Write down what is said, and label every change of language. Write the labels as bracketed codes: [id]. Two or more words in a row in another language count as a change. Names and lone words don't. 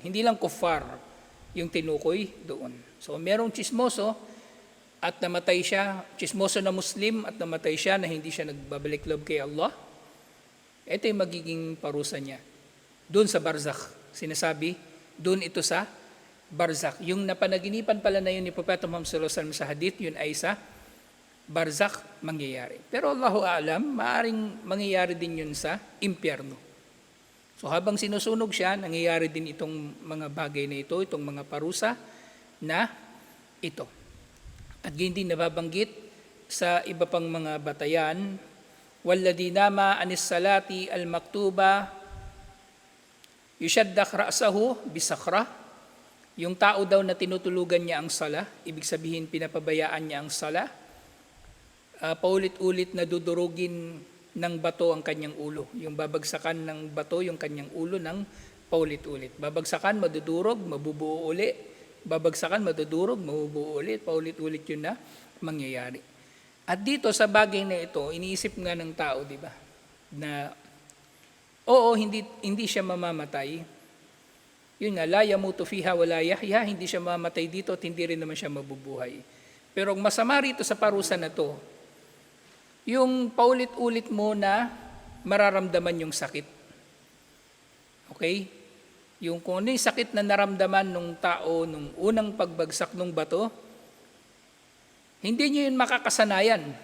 [tl] Hindi lang kuffar yung tinukoy doon. So merong chismoso at namatay siya, chismoso na Muslim at namatay siya na hindi siya nagbabalik loob kay Allah. Ito yung magiging parusa niya. Doon sa barzakh, sinasabi, doon ito sa barzakh. Yung napanaginipan pala na yun ni Propeta Muhammad [ar] صلى الله عليه وسلم [tl] sa hadith, yun ay sa barzakh mangyayari. [ar] Pero الله أعلم, [tl] maaring mangyayari din yun sa impyerno. So habang sinusunog siya, nangyayari din itong mga bagay na ito, itong mga parusa na ito. At hindi nababanggit sa iba pang mga batayan, [ar] والذي ينام عن الصلاة المكتوبة يشدخ رأسه بصخرة. [tl] Yung tao daw na tinutulugan niya ang sala, ibig sabihin pinapabayaan niya ang sala, paulit-ulit na dudurugin ng bato ang kanyang ulo. Yung babagsakan ng bato yung kanyang ulo ng paulit-ulit. Babagsakan, madudurog, mabubuo uli. Babagsakan, madudurog, mabubuo ulit. Paulit-ulit yun na mangyayari. At dito sa bagay na ito, iniisip nga ng tao, di ba? Na, oo, hindi siya mamamatay. Yun nga, [ar] لا يموت فيها ولا يحيى, [tl] hindi siya mamamatay dito at hindi rin naman siya mabubuhay. Pero ang masama rito sa parusa na to, yung paulit-ulit mo na mararamdaman yung sakit. Okay? Yung kung ano yung sakit na naramdaman ng tao nung unang pagbagsak ng bato, hindi niya yun makakasanayan.